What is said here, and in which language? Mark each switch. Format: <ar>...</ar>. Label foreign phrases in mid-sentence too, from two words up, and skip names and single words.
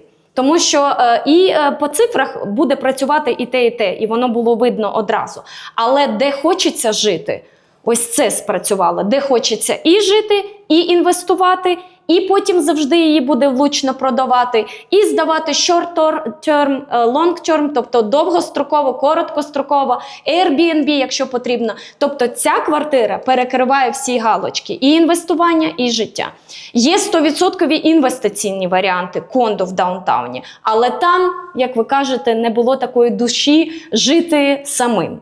<uk>Тому що і по цифрах буде працювати і те, і воно було видно одразу. Але де хочеться жити, ось це спрацювало. Де хочеться і жити, і інвестувати, і потім завжди її буде влучно продавати, і здавати</uk> <en>short-term, long-term,</en> <uk>тобто довгостроково, короткостроково, Airbnb, якщо потрібно. Тобто ця квартира перекриває всі галочки, і інвестування, і життя. Є 100% інвестиційні варіанти кондо в даунтауні, але там, як ви кажете, не було такої душі жити самим.</uk>